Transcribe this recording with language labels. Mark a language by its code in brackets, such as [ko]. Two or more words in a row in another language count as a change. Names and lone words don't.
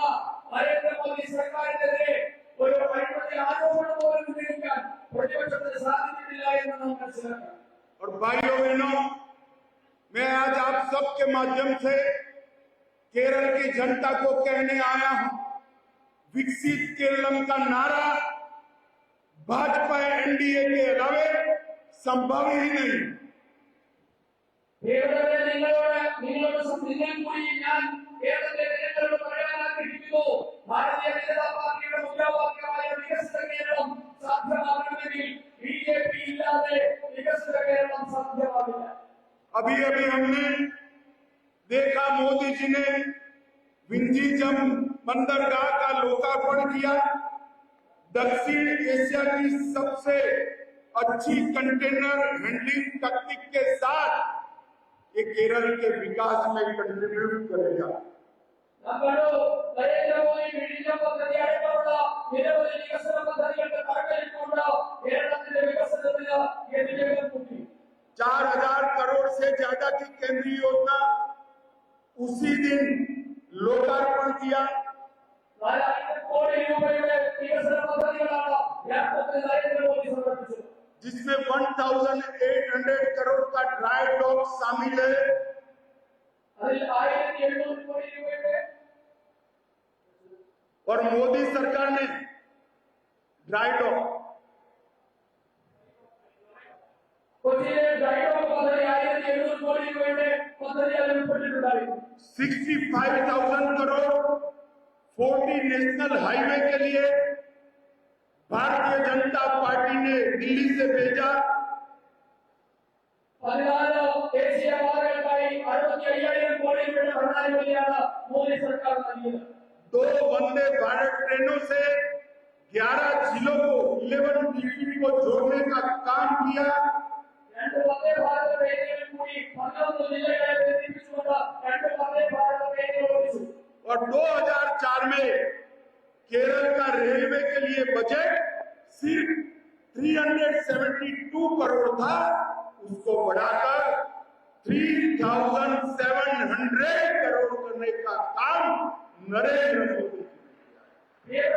[ml] നരേന്ദ്രമോദി സർക്കാരിനെതിരെ ഒരു അഴിമതി ആരോപണം പോലും ഉന്നയിക്കാൻ പ്രതിപക്ഷത്തിന് സാധിച്ചിട്ടില്ല എന്ന് നാം മനസ്സിലാക്കണം. [hi] और भाइयों बहनों, मैं आज आप सबके माध्यम से केरल की जनता को कहने आया हूं, विकसित केरलम का नारा भाजपा एनडीए के अलावे संभव ही नहीं। [ml] കേരളത്തിലെ നിങ്ങളോട് സംബന്ധിക്കാൻ കൂടി ഞാൻ കേരളത്തിലെ ജനങ്ങളോട് പറയാൻ ആഗ്രഹിക്കുന്നു. ഭാരതീയ ജനതാ പാർട്ടിയുടെ മുദ്രാവാക്യമായ വികസിത കേരളം സാധ്യമാകണമെങ്കിൽ ബിജെപി ഇല്ലാതെ വികസിത കേരളം സാധ്യമാകില്ല. [hi] अभी अभी हमने देखा मोदी जी ने विंझीजम बंदरगाह का लोकार्पण किया। दक्षिण एशिया की सबसे अच्छी [en] container handling [hi] तकनीक के साथ ये केरल के विकास में कंट्रीब्यूट करेगा। [ml] നമ്മൾ നരേന്ദ്രമോദി വിഴിഞ്ഞം പദ്ധതി അടക്കമുള്ള നിരവധി വികസന പദ്ധതികൾക്ക് തറക്കല്ലിട്ടുകൊണ്ട് കേരളത്തിന്റെ വികസനത്തിന് ഗതിവേഗം കൂട്ടി. [hi] 4000 करोड़ से ज्यादा की केंद्रीय योजना उसी दिन लोकार्पण किया। [ml] 4000 കോടി രൂപയുടെ വികസന പദ്ധതികളാണ് യഥാർത്ഥത്തിൽ നരേന്ദ്രമോദി സമർപ്പിച്ചത്. [hi] जिसमें 1800 करोड़ का ड्राई डॉक शामिल है। [ml] അതിൽ 1700 കോടി രൂപയുടെ [hi] और मोदी सरकार ने ड्राई डॉक [ml] കൊച്ചിയിലെ ഡ്രൈഡോക്ക് പദ്ധതി 1700 കോടി രൂപയുടെ പദ്ധതി അതിൽ ഉൾപ്പെട്ടിട്ടുണ്ടായിരുന്നു. [hi] 65,000 करोड़ 40 नेशनल हाईवे के लिए भारतीय जनता पार्टी ने दिल्ली से भेजा। [ml] 14 ദേശീയ പാതകൾക്കായി 65,000 കോടി രൂപയുടെ ഭരണാനുമതിയാണ് മോദി സർക്കാർ നൽകിയത്. [hi] 2 वंदे भारत ट्रेनों से 11 जिलों को 11 डिस्ट्रिक्ट को जोड़ने का काम किया। [ml] 2 വന്ദേ ഭാരത് ട്രെയിനുകളിൽ കൂടി 11 ജില്ലകളെ ബന്ധിപ്പിച്ചുകൊണ്ട് 2 വന്ദേ ഭാരത് ട്രെയിനുകൾ ഓടിച്ചു. [hi] और 2004 में केरल का रेलवे के लिए बजट सिर्फ 372 करोड़ था, उसको बढ़ाकर 3,700 करोड़ करने का काम नरेंद्र मोदी जी ने किया।